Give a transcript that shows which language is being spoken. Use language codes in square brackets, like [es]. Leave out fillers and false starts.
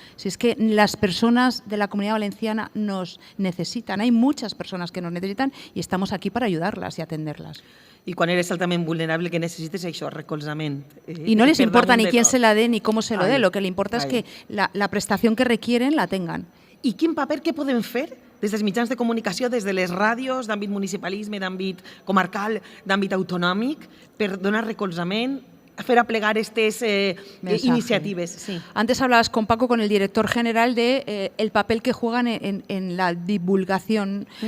[es] Si es que las personas de la Comunidad Valenciana nos necesitan, hay muchas personas que nos necesitan y estamos aquí para ayudarlas y atenderlas. [ca] I quan eres altament vulnerable, que necessites això, recolzament. [es] Y no les importa ni quién se la dé ni cómo se lo dé, lo que le importa es que la prestación que requieren la tengan. [ca] I quin paper, què podem fer des dels mitjans de comunicació, des de les ràdios, d'àmbit municipalisme, d'àmbit comarcal, d'àmbit autonòmic, per donar recolzament, fer aplegar [es] estas iniciativas? [ca] Sí. [es] Antes hablabas con Paco, con el director general, de el papel que juegan en la divulgación.